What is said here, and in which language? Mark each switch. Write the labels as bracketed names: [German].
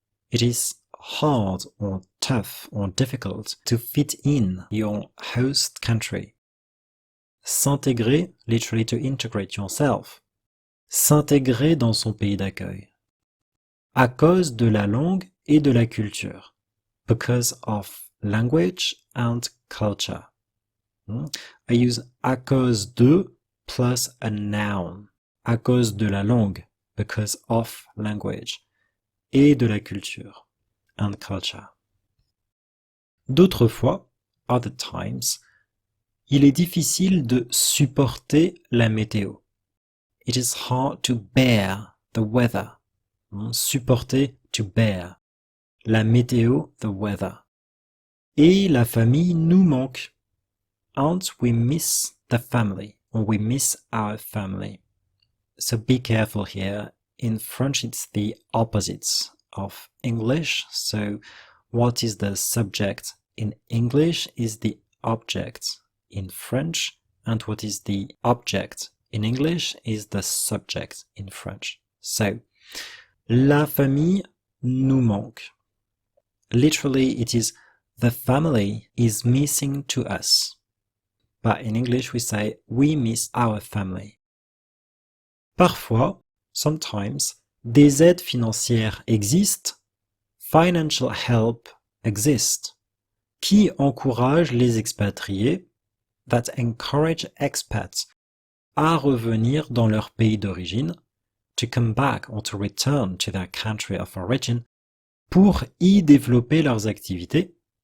[English] It is hard or tough or difficult to fit in your host country. S'intégrer, literally to integrate yourself. [French] S'intégrer dans son pays d'accueil. À cause de la langue et de la culture. [English] Because of language and culture. I use à cause de plus a noun. [French] À cause de la langue. [English] Because of language. [French] Et de la culture. [English] And culture. [French] D'autres fois, [English] other times, [French] il est difficile de supporter la météo. [English] It is hard to bear the weather. Supporter, to bear. [French] La météo, [English] the weather. [French] Et la famille nous manque. [English] And we miss the family, or we miss our family. So be careful here. In French, it's the opposite of English. So what is the subject in English is the object in French, and what is the object in English is the subject in French. [French] So, la famille nous manque. [English] Literally, it is the family is missing to us. But in English, we say we miss our family. [French] Parfois, [English] sometimes, [French] des aides financières existent, [English] financial help exists, [French] qui encouragent les expatriés, [English] that encourage expats, [French] à revenir dans leur pays d'origine, [English] to come back or to return to their country of origin, [French] pour y développer leurs activités,